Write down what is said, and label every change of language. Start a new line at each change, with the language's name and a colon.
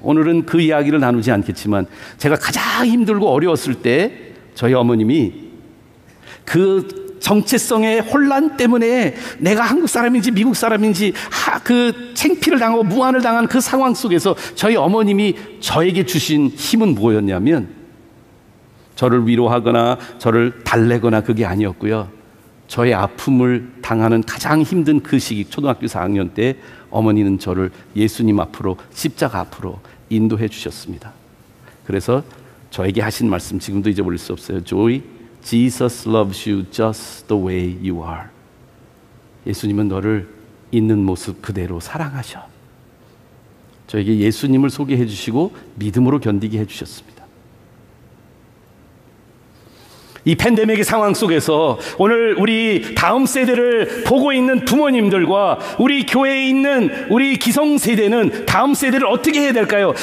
Korean: 오늘은 그 이야기를 나누지 않겠지만, 제가 가장 힘들고 어려웠을 때 저희 어머님이 그 정체성의 혼란 때문에 내가 한국 사람인지 미국 사람인지 그 창피를 당하고 무안을 당한 그 상황 속에서 저희 어머님이 저에게 주신 힘은 뭐였냐면, 저를 위로하거나 저를 달래거나 그게 아니었고요. 저의 아픔을 당하는 가장 힘든 그 시기, 초등학교 4학년 때 어머니는 저를 예수님 앞으로, 십자가 앞으로 인도해 주셨습니다. 그래서 저에게 하신 말씀 지금도 잊어버릴 수 없어요.
English: Joy, Jesus loves you just the way you are.
Korean: 예수님은 너를 있는 모습 그대로 사랑하셔. 저에게 예수님을 소개해 주시고 믿음으로 견디게 해 주셨습니다. 이 팬데믹의 상황 속에서 오늘 우리 다음 세대를 보고 있는 부모님들과 우리 교회에 있는 우리 기성세대는 다음 세대를 어떻게 해야 될까요?